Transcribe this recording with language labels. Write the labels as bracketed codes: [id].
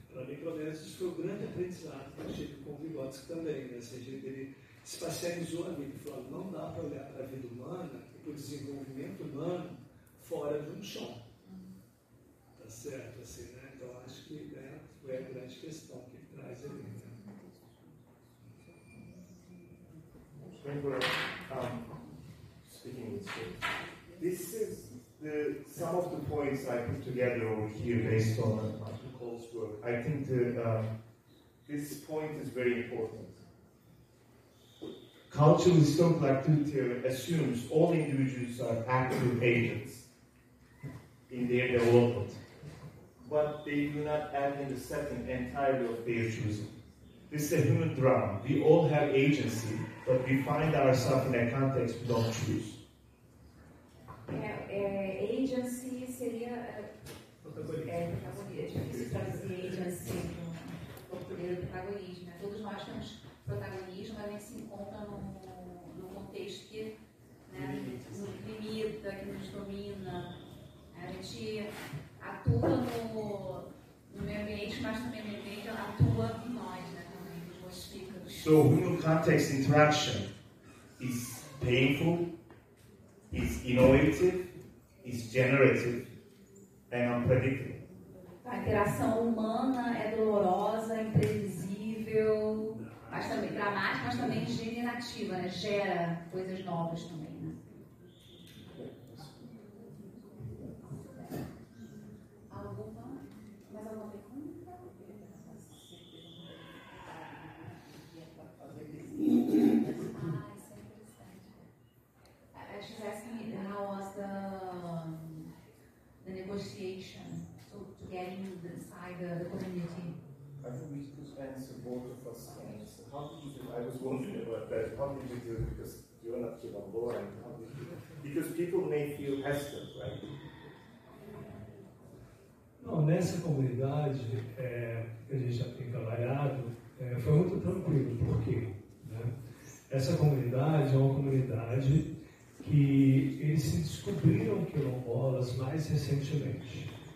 [pt] Para mim, pelo menos, isso foi o grande aprendizado que eu tive com o Vygotsky também. Né? Ou seja, ele espacializou ali, ele falou, não dá para olhar para a vida humana e para o desenvolvimento humano fora de um chão. Tá certo? Assim, né? Então, acho que, né, foi a grande questão que ele traz ali. Né? [en] When we're speaking with you, this is some of the points I put together over here based on Michael Cole's work. I think this point is very important. Cultural historical activity theory assumes all individuals are active agents in their development, but they do not act in the setting entirely of their choosing. This is a human drama. We all have agency, but we find ourselves in a context we don't choose. [pt] Agency seria protagonismo. É difícil traduzir agency no português do protagonismo. Né? Todos nós temos protagonismo, mas a gente se encontra num contexto que, né, nos limita, que nos domina. A gente atua no meio ambiente, mas também o meio ambiente atua em nós, né? Também nos modifica. [en] So human context interaction is painful, is innovative, is generative, and unpredictable. [pt] A interação humana é dolorosa, imprevisível, mas também dramática, mas também generativa, né? Gera coisas novas também, né? Mais alguma pergunta? Isso é interessante. [en] She's asking me how was the negotiation to get inside the community. I think we could answer both of us. So how did you do? I was wondering about that. How did you do it? Because you're not here on board. How did you do it? Because people may feel hesitant, right? [pt] Não, nessa comunidade que a gente já tem trabalhado, foi muito tranquilo. Por quê? Né? Essa comunidade é uma comunidade que eles se descobriram quilombolas mais recentemente.